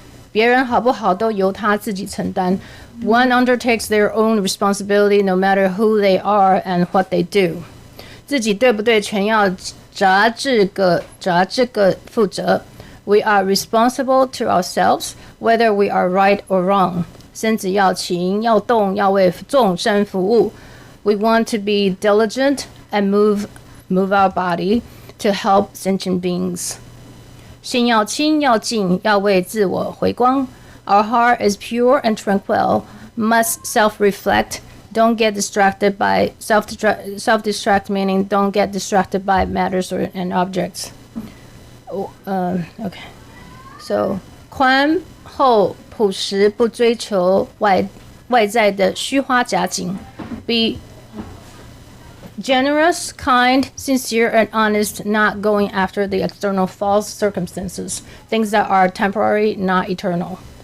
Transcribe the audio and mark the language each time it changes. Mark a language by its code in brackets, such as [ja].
[zh] 别人好不好都由他自己承担. [en] One undertakes their own responsibility no matter who they are and what they do. [zh] 自己对不对全要砸这个负责. [en] We are responsible to ourselves whether we are right or wrong. [zh] 身子要勤要动要为众生服务. [en] We want to be diligent and move our body to help sentient beings. [zh] 心要清要静要为自我回光. [en] Our heart is pure and tranquil, must self-reflect. Don't get distracted by self-distract meaning don't get distracted by matters and objects. Okay. [zh] So 宽厚朴实不追求外在的虚花假景. [en] Be generous, kind, sincere, and honest, not going after the external false circumstances, things that are temporary, not eternal.